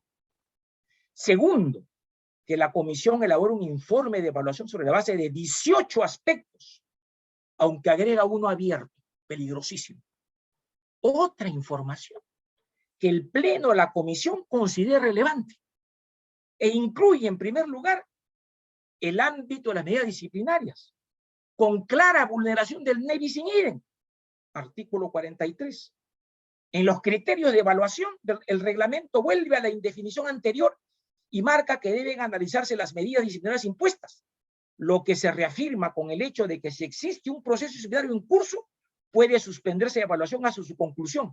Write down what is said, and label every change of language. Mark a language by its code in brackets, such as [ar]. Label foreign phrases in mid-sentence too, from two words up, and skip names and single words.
[es] Segundo, que la comisión elabore un informe de evaluación sobre la base de 18 aspectos, aunque agrega uno abierto, peligrosísimo. Otra información que el pleno de la comisión considere relevante e incluye en primer lugar el ámbito de las medidas disciplinarias, con clara vulneración del [la] ne bis in idem, [es] artículo 43. En los criterios de evaluación, el reglamento vuelve a la indefinición anterior y marca que deben analizarse las medidas disciplinarias impuestas, lo que se reafirma con el hecho de que si existe un proceso disciplinario en curso, puede suspenderse la evaluación hasta su conclusión.